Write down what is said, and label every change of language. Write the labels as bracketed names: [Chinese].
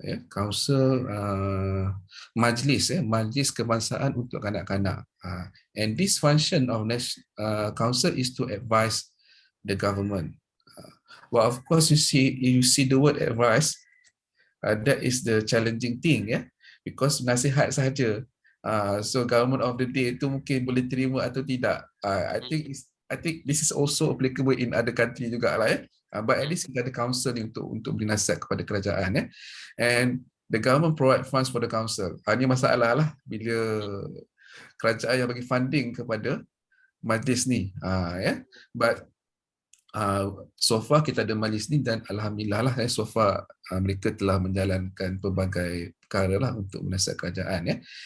[Malay] Council Majlis Kebangsaan untuk Kanak-kanak. [English] And this function of council is to advise the government. Well, of course, you see the word advice. That is the challenging thing, because [Malay] nasihat sahaja. [English] So government of the day [Malay] itu mungkin boleh terima atau tidak. [English] I think this is also applicable in other country [Malay] juga lah. [English] But at least [Malay] kita ada council untuk beri nasihat kepada kerajaan. [English] And the government provide funds for the council. [Malay] Ini masalah lah bila kerajaan yang bagi funding kepada majlis ni. [English] But so far [Malay] kita ada majlis ni, dan alhamdulillah lah [English] so far [Malay] mereka telah menjalankan pelbagai perkara lah untuk menasihat kerajaan.